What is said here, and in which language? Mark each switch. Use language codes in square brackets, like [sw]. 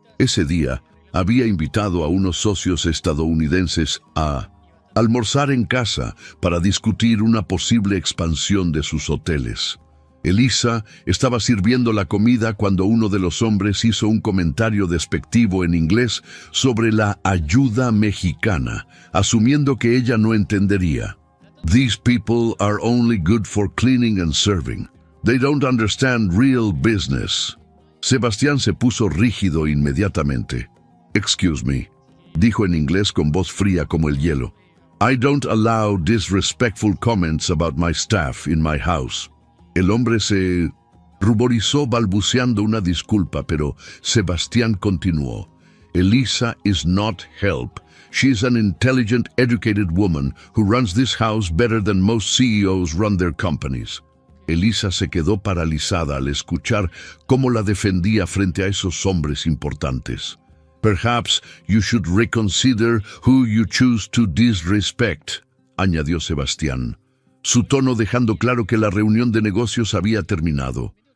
[es] Ese día, había invitado a unos socios estadounidenses a almorzar en casa para discutir una posible expansión de sus hoteles. Elisa estaba sirviendo la comida cuando uno de los hombres hizo un comentario despectivo en inglés sobre la ayuda mexicana, asumiendo que ella no entendería. [en] «These people are only good for cleaning and serving. They don't understand real business». [es] Sebastián se puso rígido inmediatamente. [en] «Excuse me», [es] dijo en inglés con voz fría como el hielo. [en] «I don't allow disrespectful comments about my staff in my house». [es] El hombre se ruborizó balbuceando una disculpa, pero Sebastián continuó. [en] «Elisa is not help. She is an intelligent, educated woman who runs this house better than most CEOs run their companies». [es] Elisa se quedó paralizada al escuchar cómo la defendía frente a esos hombres importantes. [en] «Perhaps you should reconsider who you choose to disrespect», [es] añadió Sebastián, su tono dejando claro que la reunión de negocios había terminado.